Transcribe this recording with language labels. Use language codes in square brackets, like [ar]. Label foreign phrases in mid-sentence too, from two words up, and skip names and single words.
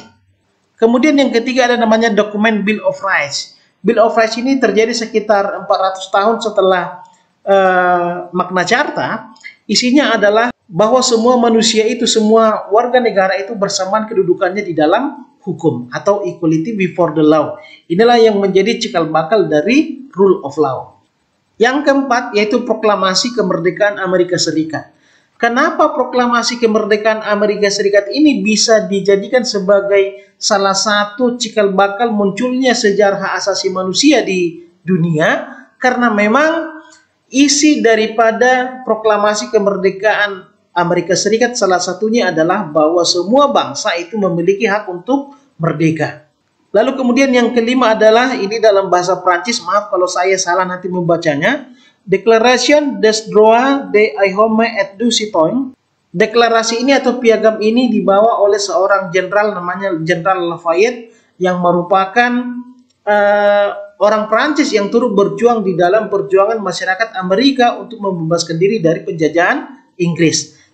[id] Kemudian yang ketiga ada namanya dokumen Bill of Rights. Bill of Rights ini terjadi sekitar 400 tahun setelah Magna Carta. Isinya adalah bahwa semua manusia itu, semua warga negara itu bersamaan kedudukannya di dalam hukum atau [en] equality before the law. [id] Inilah yang menjadi cikal bakal dari [en] rule of law. [id] Yang keempat yaitu proklamasi kemerdekaan Amerika Serikat. Kenapa proklamasi kemerdekaan Amerika Serikat ini bisa dijadikan sebagai salah satu cikal bakal munculnya sejarah hak asasi manusia di dunia? Karena memang isi daripada proklamasi kemerdekaan Amerika Serikat salah satunya adalah bahwa semua bangsa itu memiliki hak untuk merdeka. Lalu kemudian yang kelima adalah, ini dalam bahasa Prancis, maaf kalau saya salah nanti membacanya, [fr] Declaration des droits de l'homme et du citoyen. [id] Deklarasi ini atau piagam ini dibawa oleh seorang jenderal namanya Jenderal Lafayette yang merupakan orang Prancis yang turut berjuang di dalam perjuangan masyarakat Amerika untuk membebaskan diri dari penjajahan Inggris.